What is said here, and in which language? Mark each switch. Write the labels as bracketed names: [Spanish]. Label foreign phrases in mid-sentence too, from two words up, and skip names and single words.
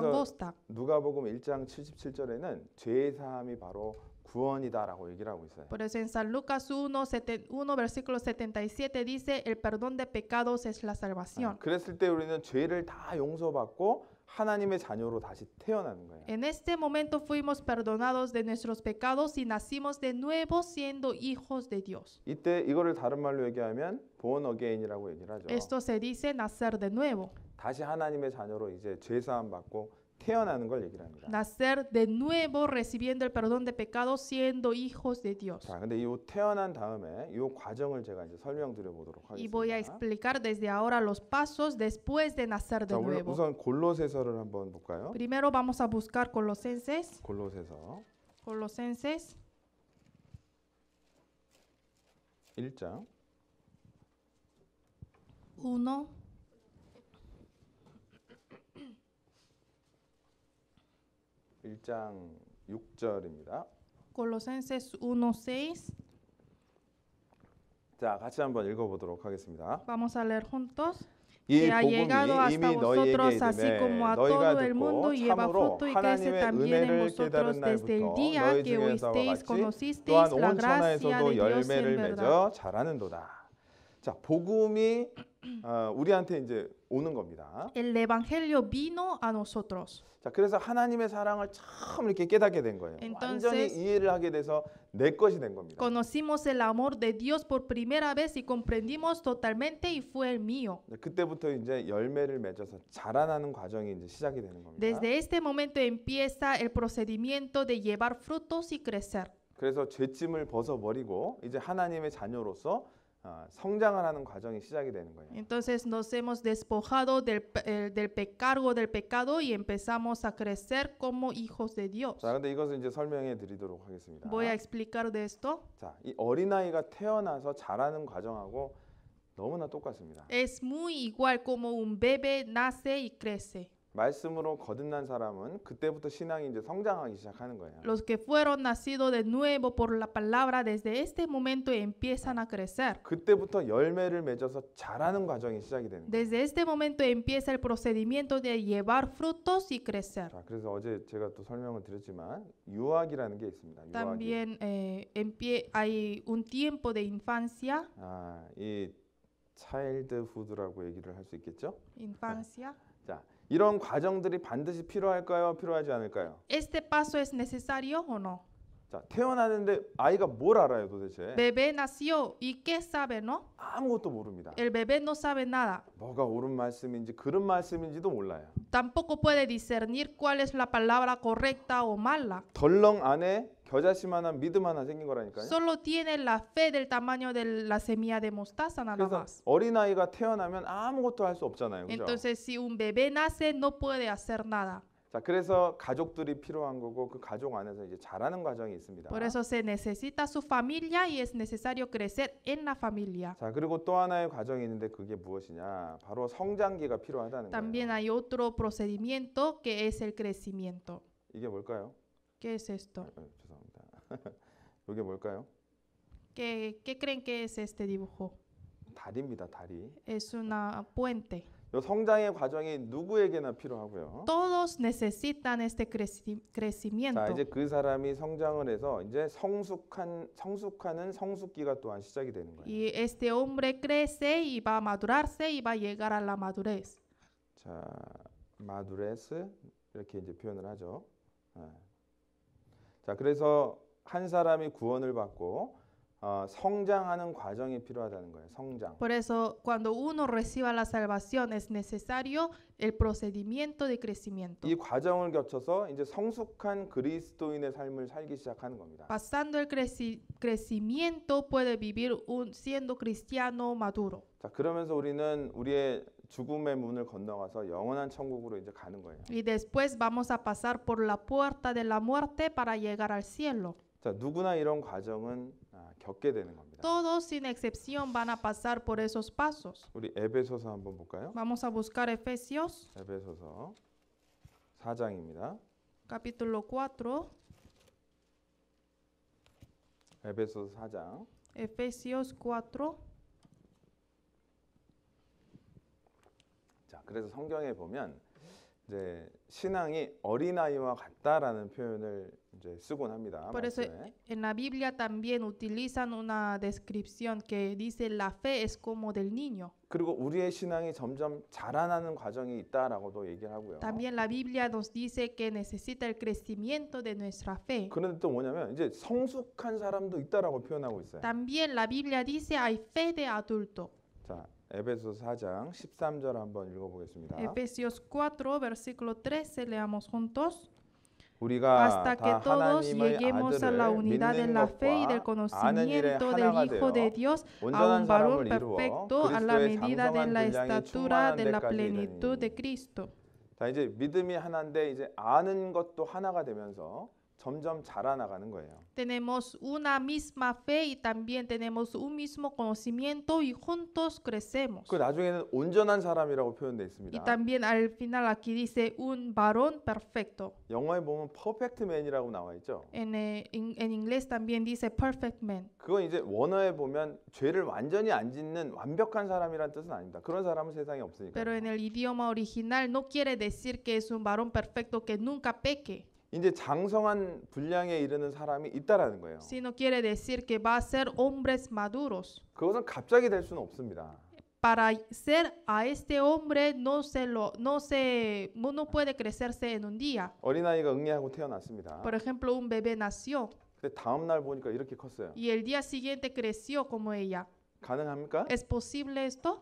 [Spanish] angosta. [Korean] 누가복음 1장 77절에는 죄 사함이 바로 구원이다라고 얘기를 하고 있어요. [Spanish] Por eso en San Lucas 1 versículo 77 dice, el perdón de pecados es la salvación. [Korean] 그랬을 때 우리는 죄를 다 용서받고 하나님의 자녀로 다시 태어나는 거예요. [Spanish] En este momento fuimos perdonados de nuestros pecados y nacimos de nuevo siendo hijos de Dios. [Korean] 이때 이거를 다른 말로 얘기하면 [English] born again [Korean] 이라고 얘기를 하죠. [Spanish] Esto se dice nacer de nuevo. [Korean] 다시 하나님의 자녀로 이제 죄 사함 받고 태어나는 걸 얘기를 합니다. [Spanish] Nacer de nuevo recibiendo el perdón de pecados siendo hijos de Dios. [Korean] 자, 근데 이 태어난 다음에 이 과정을 제가 이제 설명드려 보도록 [Spanish] Y voy a [Korean] 하겠습니다. [Spanish] explicar desde ahora los pasos después de nacer de [Korean] 자, [Spanish] nuevo. [Korean] 우선 골로새서를 한번 볼까요? [Spanish] Primero vamos a buscar Colosenses. [Korean] 골로새서 [Spanish] Colosenses [Korean] 1장 [Spanish] 1. [Korean] 1장 6절입니다. [Spanish] Colosenses 1:6. [Korean] 자, 같이 한번 읽어보도록 하겠습니다. [Spanish] Vamos a leer juntos. [Korean] 이 [Spanish] Que ha llegado [Korean] 복음이 [Spanish] hasta [Korean] 이미 너희에게 [Spanish] vosotros así [Korean] 이르매 [Spanish] como a [Korean] 너희가 [Spanish] todo el mundo [Korean] 듣고 [Spanish] y lleva [Korean] 참으로 [Spanish] fruto y crece [Korean] 하나님의 [Spanish] también en [Korean] 은혜를 [Spanish] vosotros [Korean] 깨달은 [Spanish] desde el [Korean] 날부터 [Spanish] día [Korean] 너희 [Spanish] que [Korean] 중에서와 [Spanish] oísteis, [Korean] 같이 [Spanish] conocisteis [Korean] 또한 [Spanish] la [Korean] 온 [Spanish] gracia [Korean] 천하에서도 [Spanish] de Dios en [Korean] 열매를 [Spanish] verdad. [Korean] 맺어 자라는도다. 자, 복음이 우리한테 이제 오는 겁니다. [Spanish] El evangelio vino a nosotros. [Korean] 자, 그래서 하나님의 사랑을 처음 이렇게 깨닫게 된 거예요. 완전히 [Spanish] Entonces, [Korean] 이해를 하게 돼서 내 것이 된 겁니다. [Spanish] Conocimos el amor de Dios por primera vez y comprendimos totalmente y fue el mío. [Korean] 그때부터 이제 열매를 맺어서 자라나는 과정이 이제 시작이 되는 겁니다. [Spanish] Desde este momento empieza el procedimiento de llevar frutos y crecer. [Korean] 그래서 죄짐을 벗어버리고 이제 하나님의 자녀로서 성장을 하는 과정이 시작이 되는 거예요. [Spanish] Entonces nos hemos despojado del cargo del pecado y empezamos a crecer como hijos de Dios. [Korean] 자, 근데 이것을 이제 설명해 드리도록 하겠습니다. [Spanish] Voy a explicar de esto. [Korean] 자, 이 어린아이가 태어나서 자라는 과정하고 너무나 똑같습니다. [Spanish] Es muy igual como un bebé nace y crece. [Korean] 말씀으로 거듭난 사람은 그때부터 신앙이 이제 성장하기 시작하는 거예요. [Spanish] Los que fueron nacidos de nuevo por la palabra desde este momento empiezan a crecer. [Korean] 그때부터 열매를 맺어서 자라는 과정이 시작이 되는 거예요. [Spanish] Desde este momento empieza el procedimiento de llevar frutos y crecer. [Korean] 자, 그래서 어제 제가 또 설명을 드렸지만 유아기라는 게 있습니다. 유아기. [Spanish] También hay un tiempo de infancia. [Korean] 이 차일드후드라고 얘기를 할 수 있겠죠? [Spanish] Infancia. [Korean] 자, 이런 과정들이 반드시 필요할까요? 필요하지 않을까요? [Spanish] ¿Este paso es necesario o no? [Korean] 자, 태어나는데 아이가 뭘 알아요, 도대체? [Spanish] Bebé nació y ¿qué sabe, no? [Korean] 아무것도 모릅니다. [Spanish] El bebé no sabe nada. [Korean] 뭐가 옳은 말씀인지 그른 말씀인지도 몰라요. [Spanish] Tampoco puede discernir cuál es la palabra correcta o mala. [Korean] 덜렁 안에 겨자씨만한 믿음 하나 생긴 거라니까요. [Spanish] Solo tiene la fe del tamaño de la semilla de mostaza nada [Korean] 그래서 [Spanish] más. [Korean] 어린아이가 태어나면 아무것도 할 수 없잖아요. 그죠? [Spanish] Entonces, si un bebé nace, no puede hacer nada. [Korean] 자, 그래서 가족들이 필요한 거고 그 가족 안에서 이제 자라는 과정이 있습니다. [Spanish] Por eso se necesita su familia y es necesario crecer en la familia. [Korean] 자, 그리고 또 하나의 과정이 있는데 그게 무엇이냐? 바로 성장기가 필요하다는 [Spanish] También [Korean] 거예요. [Spanish] hay otro procedimiento que es el crecimiento. [Korean] 이게 뭘까요? [Spanish] ¿Qué es esto? [Korean] 죄송합니다. 이게 뭘까요? [Spanish] ¿Qué creen que es este dibujo? [Korean] 다리입니다. 다리. [Spanish] Es una puente. [Korean] 이 성장의 과정이 누구에게나 필요하고요. [Spanish] Todos necesitan este crecimiento. [Korean] 자, 이제 그 사람이 성장을 해서 이제 성숙하는 성숙기가 또한 시작이 되는 거예요. [Spanish] Y este hombre crece y va a madurarse y va a llegar a la madurez. [Korean] 자, 마두레스 이렇게 이제 표현을 하죠. 자, 그래서 한 사람이 구원을 받고 성장하는 과정이 필요하다는 거예요. 성장. [Spanish] Por eso, cuando uno reciba la salvación, es necesario el procedimiento de crecimiento. [Korean] 이 과정을 거쳐서 이제 성숙한 그리스도인의 삶을 살기 시작하는 겁니다. [Spanish] Pasando el crecimiento, puede vivir siendo cristiano maduro. [Korean] 자, 그러면서 우리는 우리의 죽음의 문을 건너가서 영원한 천국으로 이제 가는 거예요. [Spanish] Y después vamos a pasar por la puerta de la muerte para llegar al cielo. [Korean] 자, 누구나 이런 과정은 겪게 되는 겁니다. [Spanish] Todos sin excepción van a pasar por esos pasos. [Korean] 우리 에베소서 한번 볼까요? [Spanish] Vamos a buscar Efesios, [Korean] 에베소서 4장입니다. [Spanish] capítulo 4. [Korean] 에베소서 4장. [Spanish] Efesios 4. [Korean] 자, 그래서 성경에 보면 이제 신앙이 어린아이와 같다라는 표현을 이제 쓰곤 합니다. [Spanish] Por eso [Korean] 말씀에. [Spanish] en la Biblia también utilizan una descripción que dice la fe es como del niño. [Korean] 그리고 우리의 신앙이 점점 자라나는 과정이 있다라고도 얘기를 하고요. [Spanish] También la Biblia nos dice que necesita el crecimiento de nuestra fe. [Korean] 그런데 또 뭐냐면 이제 성숙한 사람도 있다라고 표현하고 있어요. [Spanish] También la Biblia dice hay fe de adulto. [Korean] 자, 에베소서 4장 13절 한번 읽어보겠습니다. [Spanish] Efesios 4, versículo 13, leamos juntos. [Korean] 우리가 [Spanish] Hasta que [Korean] 다 [Spanish] todos [Korean] 하나님의 [Spanish] lleguemos a la [Korean] 아들을 [Spanish] unidad de [Korean] 믿는 [Spanish] la fe y del [Korean] 것과 아는 일에 [Spanish] conocimiento del [Korean] 하나가 [Spanish] Hijo de [Korean] 되어 [Spanish] Dios, a [Korean] 온전한 [Spanish] un varón [Korean] 사람을 이루어 [Spanish] perfecto a la [Korean] 그리스도의 [Spanish] medida de [Korean] 장성한 [Spanish] la [Korean] 분량이 [Spanish] estatura [Korean] 충만한 [Spanish] de la [Korean] 데까지 [Spanish] plenitud [Korean] 이르니. [Spanish] de Cristo. [Korean] 자, 이제 믿음이 하나인데 이제 아는 것도 하나가 되면서 점점 자라나가는 거예요. [Spanish] Tenemos una misma fe y también tenemos un mismo conocimiento y juntos crecemos. [Korean] 그 나중에는 온전한 사람이라고 표현되어 [Spanish] Y [Korean] 있습니다. [Spanish] también al final aquí dice un varón perfecto. [Korean] 영어에 보면 [English] perfect man [Korean] 이라고 나와 있죠. [Spanish] En inglés también dice [English] perfect man. [Korean] 그건 이제 원어에 보면 죄를 완전히 안 짓는 완벽한 사람이란 뜻은 아닙니다. 그런 사람은 세상에 없으니까. [Spanish] Pero en el idioma original no quiere decir que es un varón perfecto que nunca peque, [Korean] 이제 장성한 분량에 이르는 사람이 있다라는 거예요. [Spanish] sino quiere decir que va a ser hombres maduros. [Korean] 그것은 갑자기 될 수는 없습니다. [Spanish] Para ser a este hombre no puede crecerse en un día. [Korean] 어린아이가 응애하고 태어났습니다. [Spanish] Por ejemplo, un bebé nació [Korean] 근데 다음 날 보니까 이렇게 컸어요. [Spanish] y el día siguiente creció como ella. [Korean] 가능합니까? [Spanish] ¿Es posible esto?